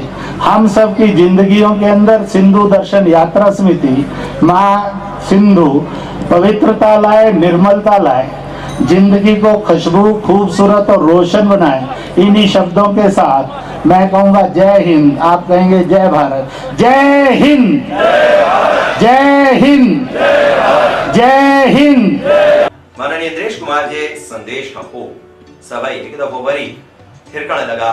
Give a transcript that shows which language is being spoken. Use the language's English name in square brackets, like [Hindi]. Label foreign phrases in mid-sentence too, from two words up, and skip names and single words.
[Hindi] हम सब की जिंदगियों के अंदर सिंधु दर्शन यात्रा समिति माँ सिंधु पवित्रता लाए, निर्मलता लाए, जिंदगी को खुशबू, खूबसूरत और रोशन बनाए। इन्हीं शब्दों के साथ मैं कहूंगा जय हिंद, आप कहेंगे जय भारत। जय हिंद, जय हिंद, जय हिंद। [Sindhi] माननीय इंद्रेश कुमार जे संदेश खां पोइ सभई हिकु दफ़ो वरी थिरकण लॻा।